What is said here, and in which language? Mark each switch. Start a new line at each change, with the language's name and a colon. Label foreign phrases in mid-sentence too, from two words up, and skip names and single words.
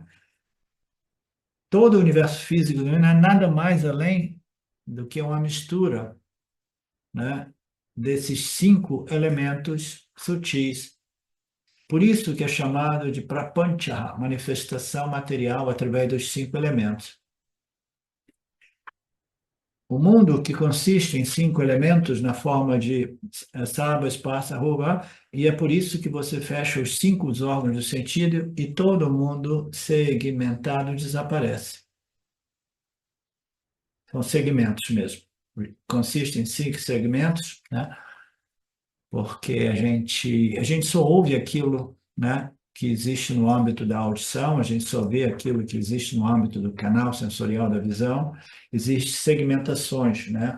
Portuguese: Todo o universo físico não é nada mais além do que uma mistura, né, desses 5 elementos sutis. Por isso que é chamado de prapancha, manifestação material através dos 5 elementos. O mundo que consiste em 5 elementos na forma de sabha, spasa, rupa, e é por isso que você fecha os 5 órgãos do sentido e todo mundo segmentado desaparece. São segmentos mesmo. Consiste em 5 segmentos, né? Porque a gente só ouve aquilo, né, que existe no âmbito da audição, a gente só vê aquilo que existe no âmbito do canal sensorial da visão, existem segmentações, né?